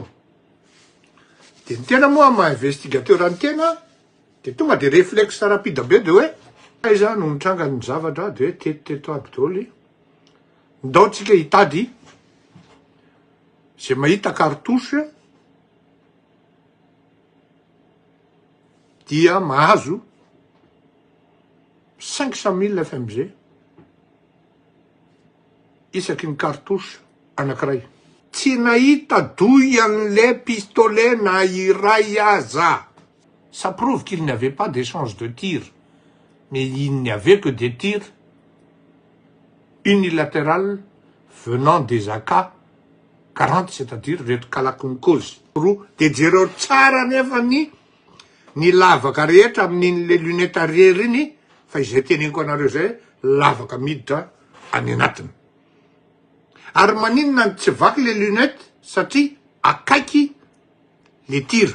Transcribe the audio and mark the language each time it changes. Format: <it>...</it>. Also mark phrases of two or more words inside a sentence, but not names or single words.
<mg>De ny tena moa ma-investigateur ny tena de tonga de</mg> <fr>réflexe rapide</fr> <mg>be de hoe aiza no nitranga ny zavatra de hoe tetiteto aby daholo ndaotsika hitady zay mahita cartouche dia mahazo 500 000 FMG isaky ny cartouche anankiray. Tsy nahita douille an'le pistolet na iray aza.</mg> <fr>Ça prouve qu'il n'y avait pas d'échange de tir, mais il n'y avait que des tirs unilatérales venant des AK-40, c'est-à-dire reto Kalaknikov.</fr> <mg>De jereo tsara nefa ny lavaka rehetra amin'in'le</mg> <fr>lunette arrière</fr> <mg>iny, fa izay teneniko anareo zay lavaka miditra any anatiny. Ary maninona tsy vaky le lunette satria akaiky le tir.</mg>